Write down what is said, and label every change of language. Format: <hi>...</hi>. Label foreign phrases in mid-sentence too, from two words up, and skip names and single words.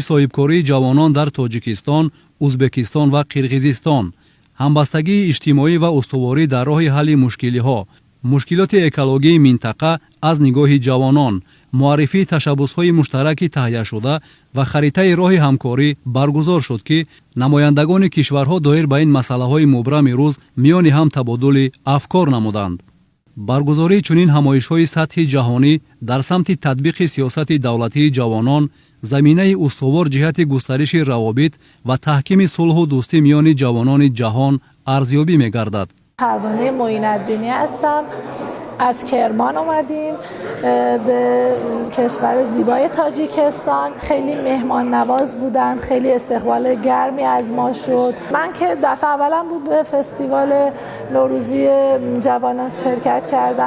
<tg>соҳибкории ҷавонон дар Тоҷикистон, Узбекистон ва Қирғизистон, ҳамбастагии иҷтимоӣ ва устуворӣ дар роҳи ҳалли мушкилиҳо, мушкилоти экологии минтақа аз нигоҳи ҷавонон, муаррифии ташаббусҳои муштараки таҳияшуда ва харитаи роҳи ҳамкорӣ баргузор шуд ки намояндагони кишварҳо доир ба ин масъалаҳои мубрами рӯз миёни ҳам табодули афкор намуданд. баргузории чунин ҳамоишҳои сатҳи ҷаҳонӣ дар самти татбиқи сиёсати давлатии ҷавонон заминаи устувор ҷиҳати густариши равобит ва таҳкими сулҳу дӯстӣ миёни ҷавонони ҷаҳон арзёбӣ мегардад.</tg> <fa>پروانه معین‌الدینی هستم. از کرمان اومدیم به کشور زیبای تاجیکستان. خیلی مهمان نواز بودن، خیلی استقبال گرمی از ما شد. من که دفعه اولم بود به فستیوال نوروزی جوانان شرکت کردم.</fa>